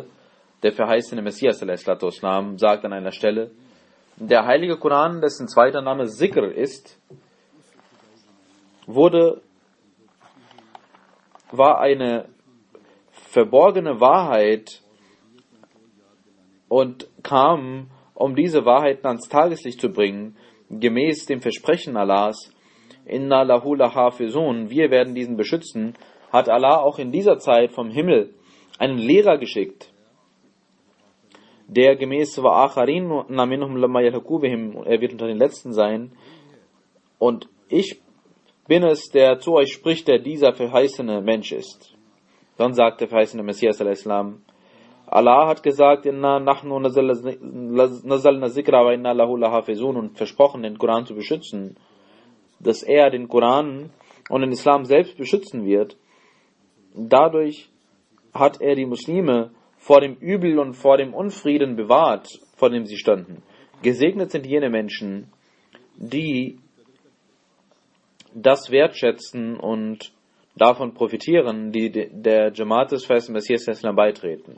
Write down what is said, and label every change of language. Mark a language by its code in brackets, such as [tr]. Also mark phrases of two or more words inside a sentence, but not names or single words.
[de] Der verheißene Messias ﷺ sagt an einer Stelle, der Heilige Koran, dessen zweiter Name Zikr ist, war eine verborgene Wahrheit und kam, um diese Wahrheiten ans Tageslicht zu bringen, gemäß dem Versprechen Allahs, [ar] إنا له لحافظون, [de] wir werden diesen beschützen, hat Allah auch in dieser Zeit vom Himmel einen Lehrer geschickt, der gemäß [ar] وآخرين منهم لما يلحقوا بهم, [de] er wird unter den Letzten sein, und ich bin es, der zu euch spricht, der dieser verheißene Mensch ist. Dann sagt der verheißene Messias al-Islam, Allah hat gesagt, [ar] إنا نحن نزلنا الذكر وإنا له لحافظون, [de] und versprochen, den Koran zu beschützen, dass er den Koran und den Islam selbst beschützen wird. Dadurch hat er die Muslime vor dem Übel und vor dem Unfrieden bewahrt, vor dem sie standen. Gesegnet sind jene Menschen, die das wertschätzen und davon profitieren, die der Jamaat des verheißenen Messias al-Islam beitreten.